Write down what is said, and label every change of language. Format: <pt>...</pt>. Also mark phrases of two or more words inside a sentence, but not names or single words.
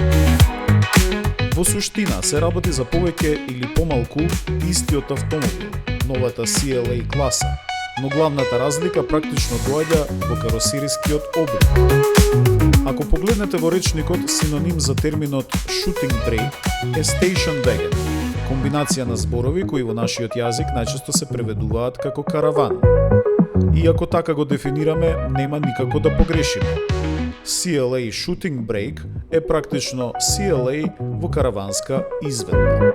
<mk>Во суштина се работи за повеќе или помалку истиот автомобил, новата CLA класа, но главната разлика практично доаѓа во каросерискиот облик. Ако погледнете во речникот, синоним за терминот</mk> <en>shooting brake</en> <mk>е</mk> <en>station wagon,</en> <mk>комбинација на зборови кои во нашиот јазик најчесто се преведуваат како караван. И ако така го дефинираме, нема никако да погрешиме. CLA Shooting Brake е практично CLA во караванска изведба.</mk>